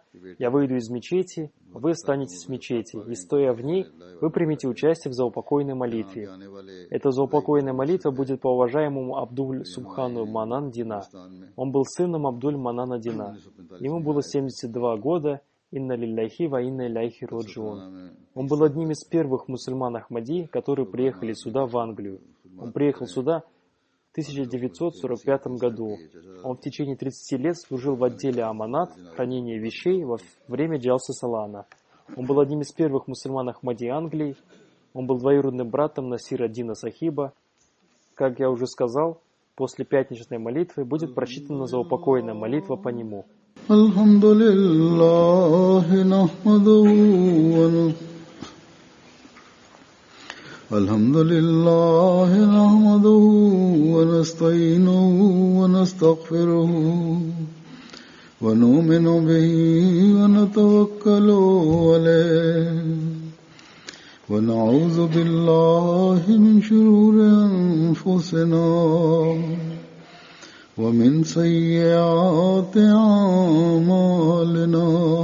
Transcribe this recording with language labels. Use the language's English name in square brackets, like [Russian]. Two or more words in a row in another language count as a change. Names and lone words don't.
[Russian] «Я выйду из мечети, вы останетесь в мечети, и, стоя в ней, вы примете участие в заупокойной молитве». Эта заупокойная молитва будет по уважаемому Абдуль Субхану Манан Дина. Он был сыном Абдуль Манана Дина. Ему было 72 года. [Arabic] إنا لله وإنا إليه راجعون. [Russian] Он был одним из первых мусульман Ахмади, которые приехали сюда, в Англию. Он приехал сюда в 1945 году. Он в течение 30 лет служил в отделе Аманат, хранения вещей, во время Джалса Салана. Он был одним из первых мусульман Ахмади Англии. Он был двоюродным братом Насира Дина Сахиба. Как я уже сказал, после пятничной молитвы будет прочитана заупокойная молитва по нему. [Arabic] الحمد لله نحمده ونستعينه و نستغفره ونؤمن به ونتوكل عليه ونعوذ بالله من شرور أنفسنا ومن سيئات أعمالنا.